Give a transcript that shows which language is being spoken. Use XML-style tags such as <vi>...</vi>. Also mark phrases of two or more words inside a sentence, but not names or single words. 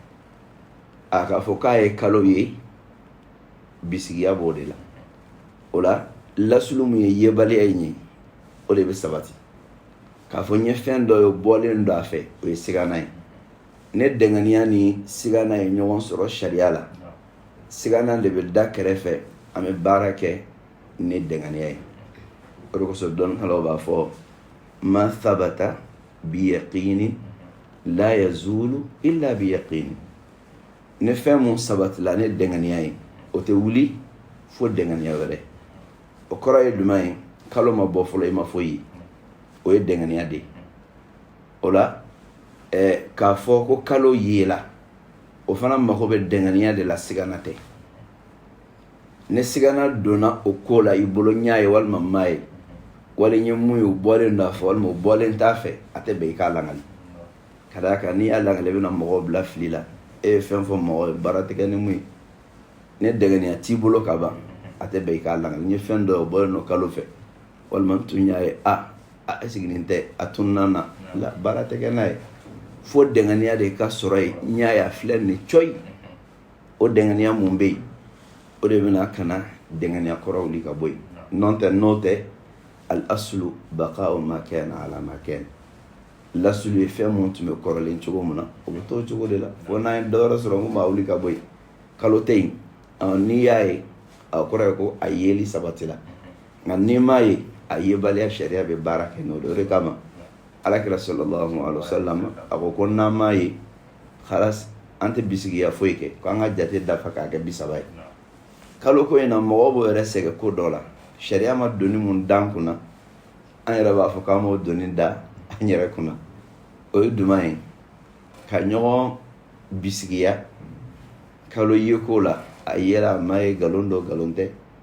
<bm>a k'a fɔ k'a ye kalo ye bisigiya b'o de la o la lasuli mun ye yebaliya in ye o de bɛ sabati k'a fɔ n ye fɛn dɔ ye bɔlen dɔ a fɛ o ye sigana ye ne dɛŋaniya ni sigana ye ɲɔgɔn sɔrɔ sariya la sigana de bɛ da kɛrɛfɛ an bɛ baara kɛ ni dɛŋaniya ye o de kosɔn dɔnnikɛlaw b'a fɔ</bm> <ar>ما ثبت باليقين لا يزول إلا باليقين</ar> <bm>la yazulu illa bi yaqini ni fɛn mun sabatila ni dɛŋaniya ye o tɛ wuli fo dɛŋaniya wɛrɛ o kɔrɔ ye jumɛn ye kalo ma bɔ fɔlɔ i ma foyi ye o ye dɛŋaniya de ye o la k'a fɔ ko kalo yela o fana mako bɛ dɛŋaniya de la sigana tɛ ni sigana donna o ko la i bolo ɲa ye walima ma ye wali n ye mun ye o bɔlen do a fɛ walima o bɔlen t'a fɛ a tɛ bɛn i k'a langali ka d'a kan n'i y'a langali i bɛna mɔgɔw bila fili la e ye fɛn fɔ mɔgɔ ye baara tɛ kɛ ni mun ye ni dɛŋaniya t'i bolo ka ban a tɛ bɛn i k'a langali n ye fɛn dɔ ye o bɔlen do kalo fɛ walima n tun y'a ye</bm> <fr>est-ce que</fr> <bm>nin tɛ a tununa na la baara tɛ kɛ n'a ye fo dɛŋaniya de ka sɔrɔ yen n y'a ye a filɛ nin coyi o dɛŋaniya mun bɛ yen o de bɛna ka na dɛŋaniya kɔrɔ wuli ka bɔ yen n'o tɛ</bm> <ar>الأصل بقاء ما كان على ما كان</ar> <bm>ala ma kana lasulu ye fɛn mun tun bɛ kɔrɔlen cogo min na o bɛ t'o cogo de la fo n'an ye dɔ wɛrɛ sɔrɔ mun b'a wuli ka bɔ yen kalo tɛ yen n'i y'a ye a kɔrɔ ye ko a yeli sabatila nka n'i m'a ye a yebaliya sariya bɛ baara kɛ n'o de o de kama alakira</bm> <ar>صلى الله عليه وسلم</ar> <bm>a ko n'an m'a ye khalas an tɛ bisigiya foyi kɛ ko an ka jate dafa k'a kɛ 30 ye kalo ko in na mɔgɔw b'o yɛrɛ sɛgɛn ko dɔ la sariya ma doni mun dan kunna an yɛrɛ b'a fɔ k'an m'o doni da an yɛrɛ kunna o ye jumɛn ye ka ɲɔgɔn bisigiya kalo ye ko la a yera a ma ye nkalon dɔ nkalon tɛ</bm>